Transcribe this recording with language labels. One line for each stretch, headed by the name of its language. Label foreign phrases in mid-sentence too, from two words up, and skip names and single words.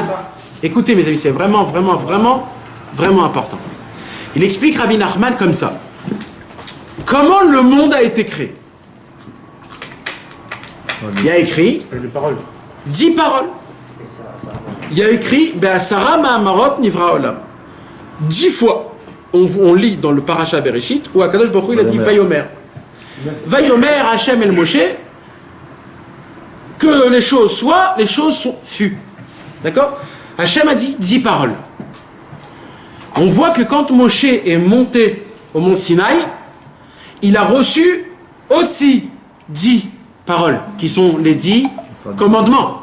French: Écoutez mes amis, c'est vraiment important. Il explique Rabbi Nachman comme ça. Comment le monde a été créé? Il y a écrit 10 paroles.
Hebrew: Il y a écrit בעשרה מאמרות נברא עולם.
French: 10 fois. On lit dans le Parasha Bereshit où Akadosh Baruch Hu il a dit Vayomer.
Hebrew: ויאמר השם אל משה,
French: que les choses soient, les choses fut. D'accord? Hachem a dit 10 paroles. On voit que quand Moshe est monté au mont Sinaï, il a reçu aussi 10 paroles, qui sont les 10 commandements.